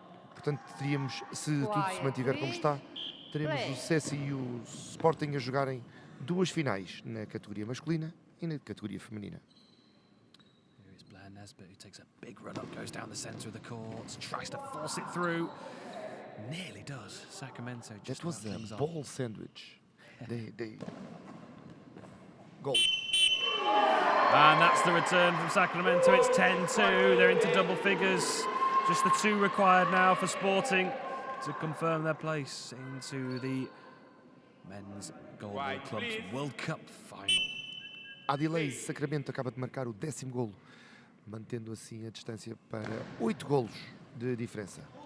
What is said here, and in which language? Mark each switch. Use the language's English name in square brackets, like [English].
[Portuguese] Portanto, teríamos, se tudo se mantiver como está, teremos o Cessi e o Sporting a jogarem duas finais na categoria masculina e na categoria feminina. [English] Here is Blair Nesbitt, who takes a big run up, goes down the centre of the court, tries to force it through. Nearly does. Sacramento just That was about comes a off. ball sandwich. They goal. And that's the return from Sacramento. It's 10-2. They're into double figures. Just the two required now for Sporting to confirm their place into the Men's GoalBall Club's World Cup final. [Portuguese] Adilei Sacramento acaba de marcar o 10º golo, mantendo assim a distância para 8 golos de diferença.